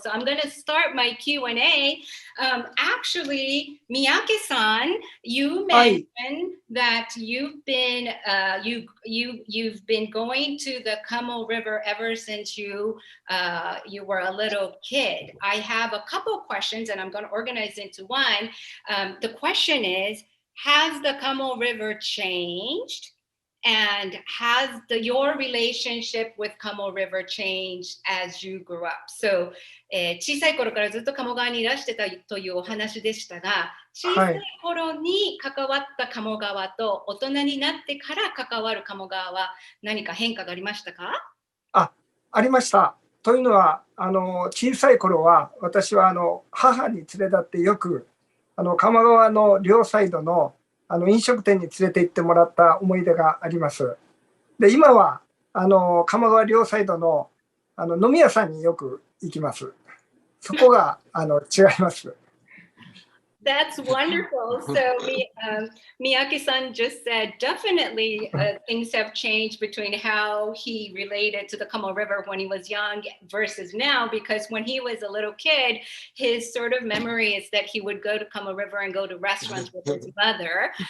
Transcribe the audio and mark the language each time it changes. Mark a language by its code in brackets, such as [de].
[en] So I'm going to start my Q&A. Actually, Miyake-san, you mentioned that you've been going to the Kamo River ever since you were a little kid. I have a couple of questions, and I'm going to organize into one. The question is, has the Kamo River changed? And has your relationship with Kamo River changed as you grew up? [ja] So, 小さい頃からずっと鴨川にいらしてたというお話でしたが、小さい頃に関わった鴨川と大人になってから関わる鴨川は何か変化がありましたか？ありました。というのは、小さい頃は私は母に連れ立ってよく鴨川の両サイドの飲食店に連れて行ってもらった思い出があります。で、今は鴨川両サイドの飲み屋さんによく行きます。そこが違います。 [en] That's wonderful. So Miyake-san just said, definitely things have changed between how he related to the Kamo River when he was young versus now, because when he was a little kid, his sort of memory is that he would go to Kamo River and go to restaurants with his mother.